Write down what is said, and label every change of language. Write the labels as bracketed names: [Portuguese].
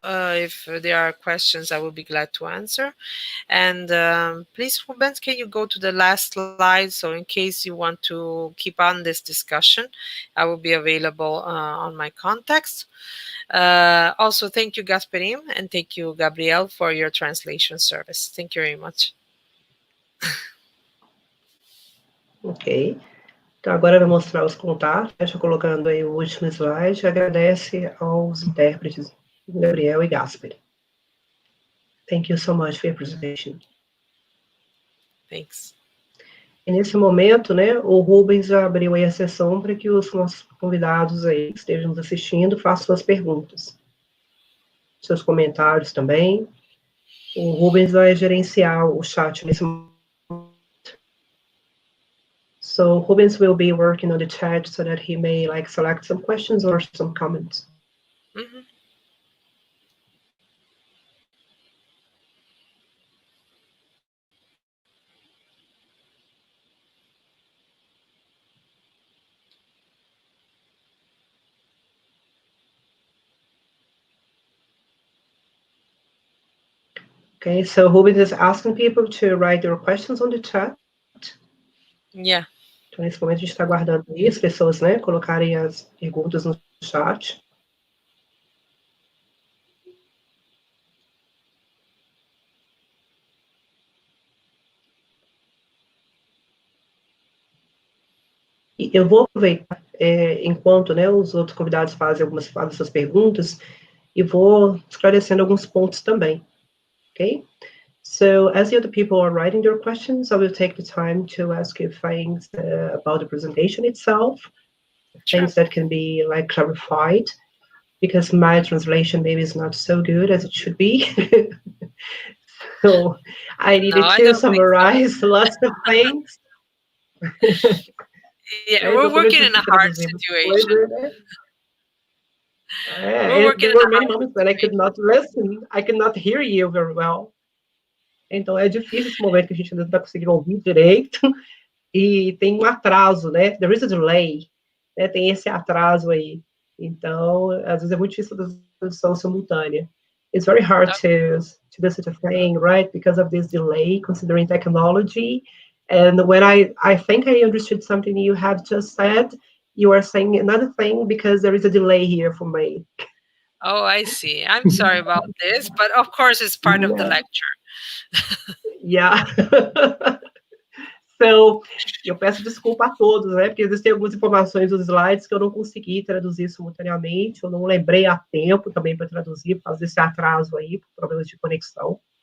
[English] If there are questions, I will be glad to answer. And please, Rubens, can you go to the last slide? So in case you want to keep on this discussion, I will be available on my contacts. Also, thank you, Gasperim, and thank you, Gabriel, for your translation service. Thank you very much. Ok. [Portuguese] Então, agora vai mostrar os contatos, estou colocando aí o último slide, agradece aos intérpretes, Gabriel e Gasper. [English] Thank you so much for your presentation. Thanks. [Portuguese] E nesse momento, né, o Rubens já abriu aí a sessão para que os nossos convidados aí que estejam nos assistindo façam suas perguntas, seus comentários também. O Rubens vai gerenciar o chat nesse momento. [English] So Rubens will be working on the chat so that he may select some questions or some comments. Mm-hmm. Okay, so Rubens is asking people to write their questions on the chat. Yeah. [Portuguese] Então, nesse momento, a gente está aguardando aí as pessoas, né, colocarem as perguntas no chat. E eu vou aproveitar, enquanto, né, os outros convidados fazem suas perguntas, e vou esclarecendo alguns pontos também, ok? [English] So, as the other people are writing their questions, I will take the time to ask you things about the presentation itself, things that can be clarified, because my translation maybe is not so good as it should be. So I needed to summarize lots of things. Yeah, we're working in a hard situation. There were many moments that I could not listen. I could not hear you very well. [Portuguese] Então, é difícil esse momento que a gente não está conseguindo ouvir direito. E tem um atraso, né? [English] There is a delay. [Portuguese] Né? Tem esse atraso aí. Então, às vezes é muito difícil a tradução simultânea. [English] It's very hard to do such a thing, right? Because of this delay, considering technology. And when I think I understood something you have just said, you are saying another thing because there is a delay here for me. Oh, I see. I'm sorry about this, but of course it's part of the lecture. Yeah. [Portuguese] So, eu peço desculpa a todos, né, porque existem algumas informações dos slides que eu não consegui traduzir simultaneamente, eu não lembrei a tempo também para traduzir, por causa desse atraso aí, por problemas de conexão.